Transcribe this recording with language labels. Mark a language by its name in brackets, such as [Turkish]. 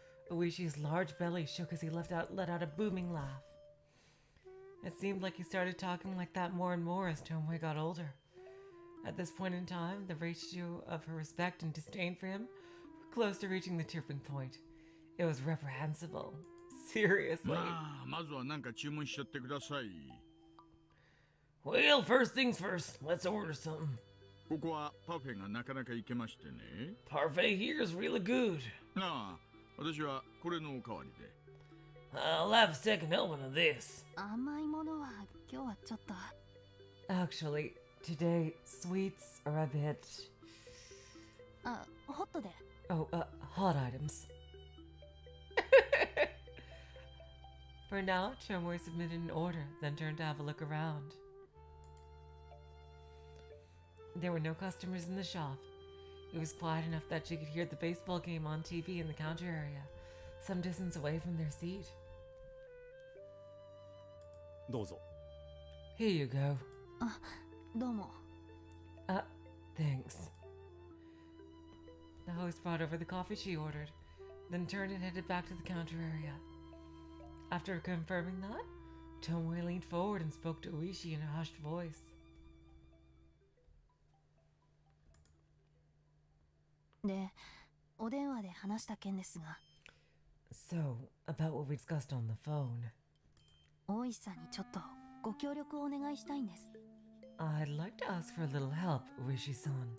[English] Uishi's large belly shook as he let out a booming laugh. It seemed like he started talking like that more and more as Tomoe got older. At this point in time, the ratio of her respect and disdain for him were close to reaching the tipping point. It was reprehensible. Seriously. [Japanese] まずは何か注文しちゃってください。 [English] Well, first things first. Let's order something. [Japanese] ここはパフェがなかなか行けましてね。 [English] Parfait here is really good. [Japanese] ああ、私はこれのおかわりで。 [English] I'll have a second helping of this. [Japanese] 甘いものは今日はちょっと。 [English] Actually, today sweets are a bit. [Japanese] あ、ホットで。 [English] Oh, hot items. For now, Tomoe submitted an order, then turned to have a look around. There were no customers in the shop. It was quiet enough that she could hear the baseball game on TV in the counter area, some distance away from their seat. [Japanese] どうぞ。 [English] Here you go. [Japanese] どうも。 [English] Thanks. The host brought over the coffee she ordered, then turned and headed back to the counter area. After confirming that, Tomoe leaned forward and spoke to Uishi in a hushed voice. [Japanese] で、お電話で話した件ですが、 [English] So, about what we discussed on the phone. [Japanese] 大石さんにちょっとご協力をお願いしたいんです。 [English] I'd like to ask for a little help, Uishi-san.